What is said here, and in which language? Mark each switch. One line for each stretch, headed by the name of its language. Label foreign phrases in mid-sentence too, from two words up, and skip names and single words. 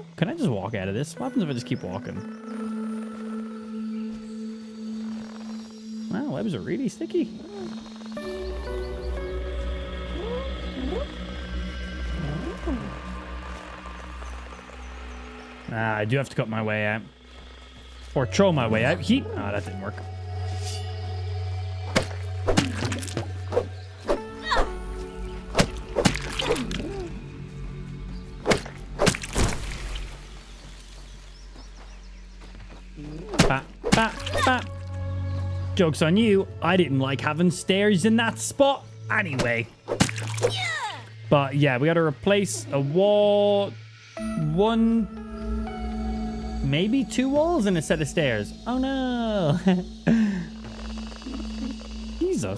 English: Can I just walk out of this? What happens if I just keep walking? Wow, webs are really sticky. I do have to cut my way out. Or throw my way out. Heat. Ah, that didn't work. Ba, ba, ba. Joke's on you. I didn't like having stairs in that spot anyway. But yeah, we gotta replace a wall. 1, maybe 2 walls and a set of stairs. Oh no. Jesus.